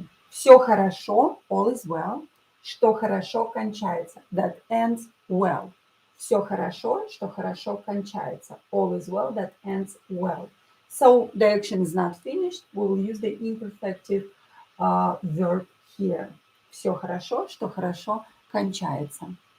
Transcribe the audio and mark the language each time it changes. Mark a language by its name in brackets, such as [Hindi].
[Russian] Все хорошо, [English] all is well, [Russian] что хорошо кончается. [English] That ends well. [Russian] Все хорошо, что хорошо кончается. [English] All is well, that ends well. So the action is not finished. We will use the imperfective verb here. [Russian] Все хорошо, что хорошо кончается.